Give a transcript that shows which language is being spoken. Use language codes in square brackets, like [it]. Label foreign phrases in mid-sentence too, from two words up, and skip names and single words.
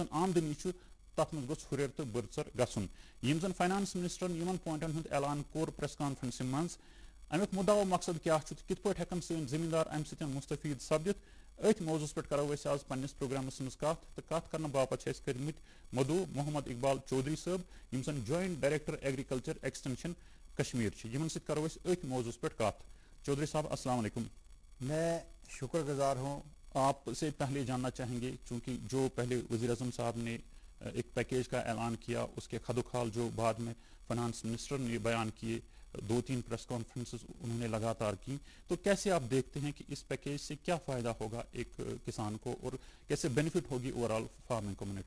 [ks] آمدنی چھُ تتھ منٛز گوٚژھ ہُریر تہٕ بٔرژر گژھُن یم زن [en] finance minister [ks] یمن پوینٹن ہُنٛد اعلان کوٚر [en] press conference [ks] منٛز امیُک مُدا و مقصد کیاہ چھُ تہٕ کِتھ پٲٹھۍ ہیٚکن سٲنۍ زمیندار امہِ سۭتۍ مستفید سپدِتھ أتھۍ موضوٗعس پٮ۪ٹھ کرو أسۍ آز پننِس پروگرامس منٛز کتھ تہٕ کتھ کرنہٕ باپتھ چھِ أسۍ کٔرمٕتۍ مدعو محمد اقبال چودھری صٲب یم زن [en] joint director agriculture extension [ks] کشمیر چھِ یمن سۭتۍ کرو أسۍ أتھۍ موضوٗعس پٮ۪ٹھ کتھ چودھری صاحب السلام علیکم [ur] میں شکر گزار ہوں آپ سے پہلے جاننا چاہیں گے چونکہ جو پہلے وزیر اعظم صاحب نے ایک پیکیج کا اعلان کیا اس کے خدوخال جو بعد میں [en] finance minister [ur] نے بیان کیے 2-3 [en] press conferences [ur] انہوں نے لگاتار کی تو کیسے آپ دیکھتے ہیں کہ اس پیکیج سے کیا فائدہ ہوگا ایک کسان کو اور کیسے بینیفٹ ہوگی [en] overall farming community?